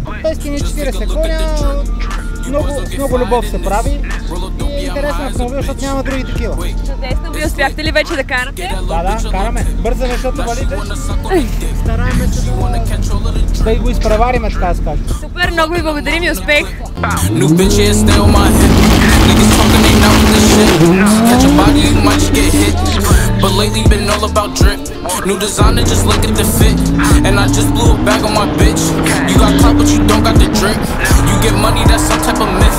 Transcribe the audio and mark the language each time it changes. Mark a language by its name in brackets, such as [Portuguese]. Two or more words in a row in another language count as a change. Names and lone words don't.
[Bulgarian] Той скини 40 коня, много любов се прави и е интересен автомобил, защото няма други такива. Чудесно, вие успяхте ли вече да карате? Да, караме. Бързаме, защото валите. Стараеме се да го изпревариме, така да се каже. Супер, много ви благодарим и успех! [English] But lately been all about drip. New designer, just look at the fit. And I just blew a bag on my bitch. You got clout, but you don't got the drip. You get money, that's some type of myth.